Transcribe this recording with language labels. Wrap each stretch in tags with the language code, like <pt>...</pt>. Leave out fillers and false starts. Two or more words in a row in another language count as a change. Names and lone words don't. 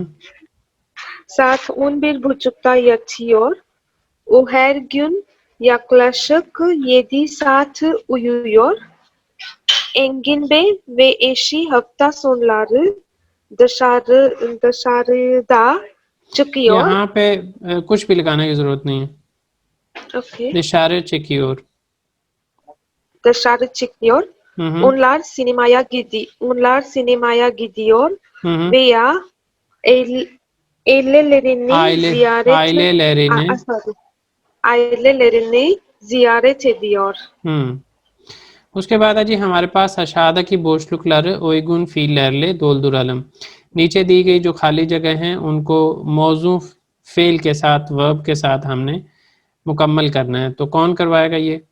<tr>saat 11:30'da yatıyor. O her gün yaklaşık 7 saat uyuyor. Engin Bey ve eşi hafta sonları dışarıda çıkıyor.</tr> <ur>یہاں پہ کچھ بھی لگانے کی ضرورت نہیں ہے, Okay.</ur> <tr>इशारे çekiyor। Dışarı çıkıyor. Hı hı. Onlar sinemaya gidiyor Hı hı. veya ailelerini ailelerini ailelerini ziyaret ediyor.</tr> <ur>اس کے بعد ہے جی ہمارے پاس</ur> <tr>aşağıdaki boşlukları uygun fiillerle dolduralım.</tr> <ur>نیچے دی گئی جو خالی جگہ ہیں ان کو موزوں فعل کے ساتھ، ورب کے ساتھ ہم نے مکمل کرنا ہے. تو کون کروائے گا یہ?</ur>